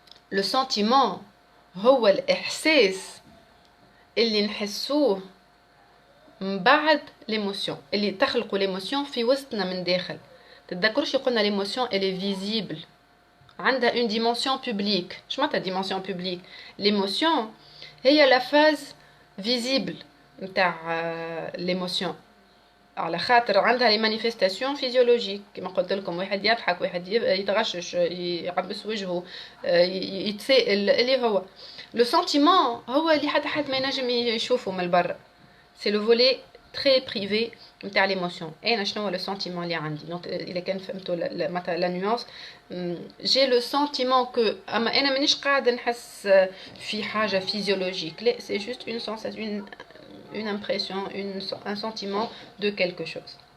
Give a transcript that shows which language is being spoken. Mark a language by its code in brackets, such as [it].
[ar] Le sentiment هو الإحساس اللي نحسوه من بعد l'émotion اللي تخلقوا l'émotion في وسطنا من داخل. تتذكروش قلنا [fr] l'émotion elle est visible [ar] عندها [fr] une dimension publique. [ar] شو معناتها dimension publique? L'émotion هي [fr] la phase visible [ar] نتاع l'émotion على خاطر عندها [fr] les manifestations physiologiques [ar] كما قلت لكم واحد يضحك واحد يتغشش يعبس وجهه يتسائل اللي هو le sentiment هو اللي حد ما ينجم يشوفه من البر. [fr] C'est le volet très privé نتاع l'émotion. [ar] أنا شنو هو [fr] le sentiment [ar] اللي عندي؟ [fr] donc [ar] إذا كان فهمتوا مثلا [fr] la nuance j'ai le sentiment que [ar] أما أنا مانيش قاعدة نحس في حاجة [fr] physiologique لا c'est juste une sensation une impression un sentiment de quelque chose.